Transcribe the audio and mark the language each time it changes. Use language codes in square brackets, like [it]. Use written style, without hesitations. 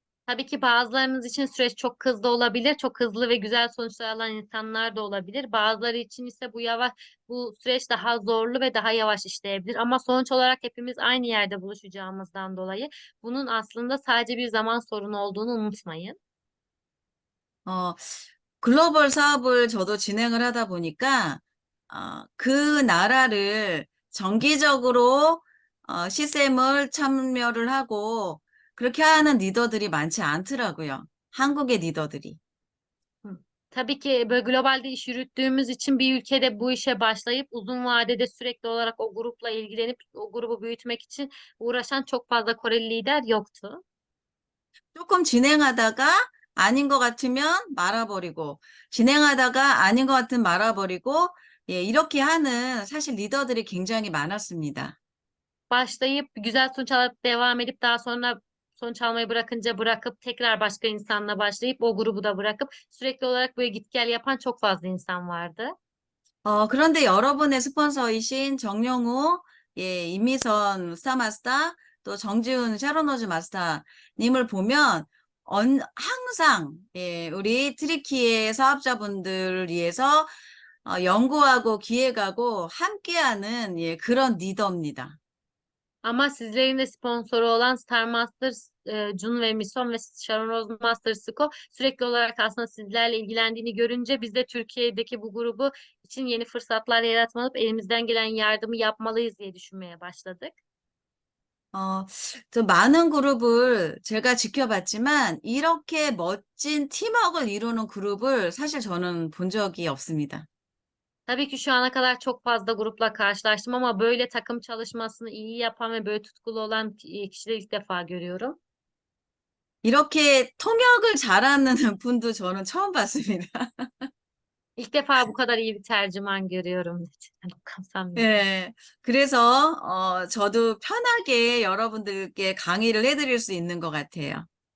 [tr] Tabii ki bazılarınız için süreç çok hızlı olabilir. Çok hızlı ve güzel sonuçlar alan insanlar da olabilir. Bazıları için ise bu süreç daha zorlu ve daha yavaş işleyebilir. Ama sonuç olarak hepimiz aynı yerde buluşacağımızdan dolayı bunun aslında sadece bir zaman sorunu olduğunu unutmayın. [ko] 어, 글로벌 사업을 저도 진행을 하다 보니까, 그 나라를 정기적으로, 시샘을 참여를 하고, 그렇게 하는 리더들이 많지 않더라고요. 한국의 리더들이. Hı. [tr] Tabii ki böyle globalde iş yürüttüğümüz için bir ülkede bu işe başlayıp uzun vadede sürekli olarak o grupla ilgilenip o grubu büyütmek için uğraşan çok fazla Koreli lider yoktu. [ko] 조금 진행하다가 아닌 것 같으면 말아버리고, 진행하다가 아닌 것 같으면 말아버리고, 예, 이렇게 하는 사실 리더들이 굉장히 많았습니다. [tr] Başlayıp güzel sonuç alıp devam edip daha sonra sonuç almayı bırakınca bırakıp tekrar başka insanla başlayıp o grubu da bırakıp sürekli olarak böyle git gel yapan çok fazla insan vardı. [ko] 그런데 여러분의 스폰서이신 정영우, 예, 임미선 스타마스터, 또 정지훈 샤로노즈 마스터님을 보면, 항상, 예, 우리 트리키의 사업자분들을 위해서 연구하고 기획하고 함께하는, 예, 그런 리더입니다. [tr] Ama sizlerin de sponsoru olan Star Masters, Jun ve Mison ve Sharon Rose Masters School sürekli olarak aslında sizlerle ilgilendiğini görünce biz de Türkiye'deki bu grubu için yeni fırsatlar yaratmalıp elimizden gelen yardımı yapmalıyız diye düşünmeye başladık. [ko] 어, 또 많은 그룹을 제가 지켜봤지만, 이렇게 멋진 팀워크를 이루는 그룹을 사실 저는 본 적이 없습니다. [tr] Tabii ki şu ana kadar çok fazla grupla karşılaştım ama böyle takım çalışmasını iyi yapan ve böyle tutkulu olan kişileri ilk defa görüyorum. [ko] 이렇게 통역을 잘하는 분도 저는 처음 봤습니다. [tr] İlk defa bu kadar iyi bir tercüman görüyorum. [ko] 감사합니다. 예. 그래서, 저도 편하게 여러분들께 강의를 해드릴 수 있는 것 같아요.